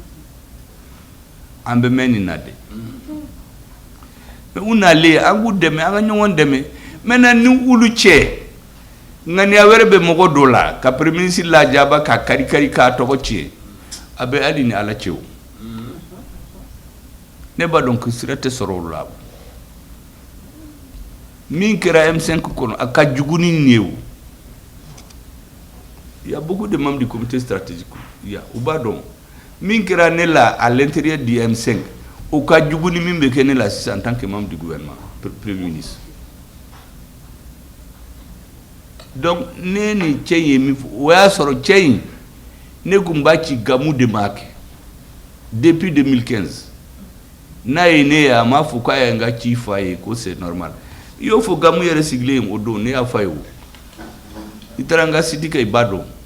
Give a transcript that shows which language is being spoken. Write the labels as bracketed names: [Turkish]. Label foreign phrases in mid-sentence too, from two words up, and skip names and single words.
[Bambara] an bɛ mɛn nin na dɛ mais u nalen an k'u dɛmɛ an ka ɲɔgɔn dɛmɛ maintenant ni olu cɛ ŋaniya wɛrɛ bɛ mɔgɔ dɔ la ka [French] premier ministre [Bambara] lajaba ka kari-kari k'a tɔgɔ tiɲɛ a bɛ hali ni ala cɛ o ne b'a dɔn ko sira tɛ sɔrɔ o la min kɛra M5 kɔnɔ a ka jugu ni nin ye o [French] il y a beaucoup de membres du comité stratégique [Bambara] u b'a dɔn min kɛra ne la [French] à l'intérieur du M5 [Bambara] o ka jugu ni min bɛ kɛ ne la sisan [French] en tant que membre du gouvernement premier ministre [Bambara] donc ne ni cɛ in ye min fɔ o y'a sɔrɔ cɛ in ne kun b'a ci Gamu de ma kɛ depuis 2015 n'a ye ne ye a m'a fɔ k'a ye n ka ci f'a ye ko [French] c'est normal [Bambara] i y'o fɔ Gamu yɛrɛ sigilen o don ne y'a f'a ye o i taara n ka site kɛ i b'a dɔn